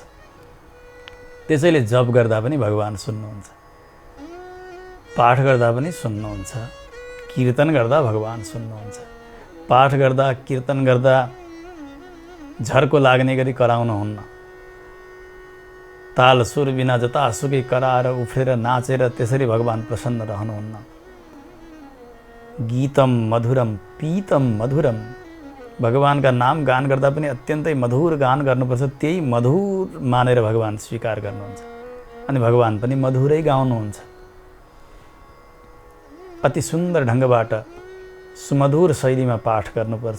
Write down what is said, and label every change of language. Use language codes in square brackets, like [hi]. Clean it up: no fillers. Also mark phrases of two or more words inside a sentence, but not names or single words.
[ne] त्यसैले जप गर्दा पनि भगवान सुन्नुहुन्छ, पाठ गर्दा पनि सुन्नुहुन्छ, कीर्तन गर्दा भगवान सुन्नुहुन्छ। पाठ गर्दा कीर्तन गर्दा झर्को लाग्ने गरी कराउनुहुन्न। ताल सुर बिना जतासुकै कराएर उफ्रेर नाचेर त्यसरी भगवान प्रसन्न रहनुहुन्न। [sa] गीतम मधुरम पीतम मधुरम, [ne] भगवानका नाम गान गर्दा पनि अत्यन्तै मधुर गान गर्नुपर्छ। त्यही मधुर मानेर भगवान स्वीकार गर्नुहुन्छ अनि भगवान पनि मधुरै गाउनुहुन्छ। अति सुन्दर ढङ्गबाट सुमधुर शैलीमा पाठ गर्नुपर्छ।